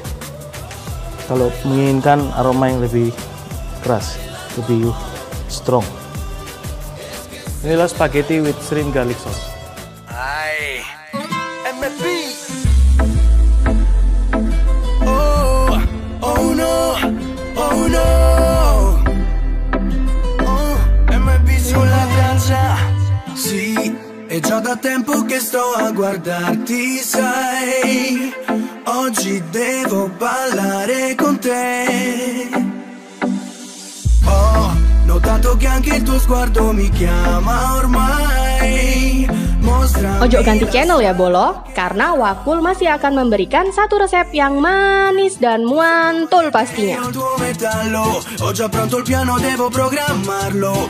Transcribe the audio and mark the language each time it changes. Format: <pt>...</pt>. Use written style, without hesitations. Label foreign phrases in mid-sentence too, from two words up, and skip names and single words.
<id>Kalau menginginkan aroma yang lebih keras, lebih strong.</id> <en>Inilah spaghetti with shrimp garlic sauce. Ay, MB. Oh, oh no, oh no.</en> <it>Sulla piazza, sì, è già da tempo che sto a guardarti, sai. Oggi devo ballare con te. Ho notato che anche il tuo sguardo mi chiama ormai.</it> <id>Ojo ganti channel ya Bolo, karena Wakul masih akan memberikan satu resep yang manis dan mantul pastinya.</id> <it>Ho già pronto il piano, devo programmarlo.</it>